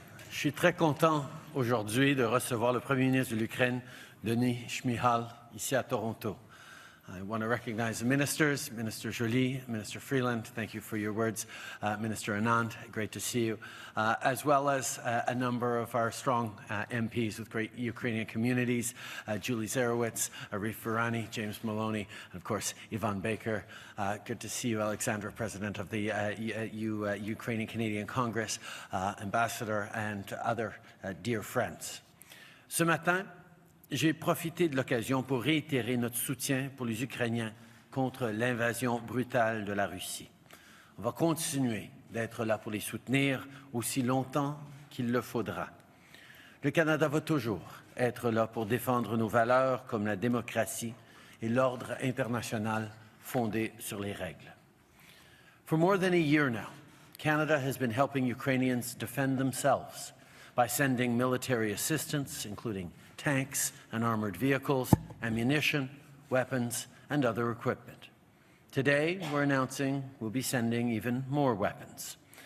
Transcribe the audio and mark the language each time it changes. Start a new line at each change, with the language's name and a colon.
French: Je suis très content aujourd'hui de recevoir le Premier ministre de l'Ukraine, Denis Shmyhal, ici à Toronto.
English: I want to recognize the ministers, Minister Joly, Minister Freeland, thank you for your words, Minister Anand, great to see you, as well as a number of our strong MPs with great Ukrainian communities, Julie Zarowitz, Arif Virani, James Maloney, and of course Ivan Baker. Good to see you, Alexandra, President of the Ukrainian Canadian Congress, Ambassador, and other dear friends.
French: Ce matin, j'ai profité de l'occasion pour réitérer notre soutien pour les Ukrainiens contre l'invasion brutale de la Russie. On va continuer d'être là pour les soutenir aussi longtemps qu'il le faudra. Le Canada va toujours être là pour défendre nos valeurs comme la démocratie et l'ordre international fondé sur les règles.
English: For more than a year now, Canada has been helping Ukrainians defend themselves by sending military assistance, including tanks and armored vehicles, ammunition, weapons, and other equipment. Today, we're announcing we'll be sending even more weapons.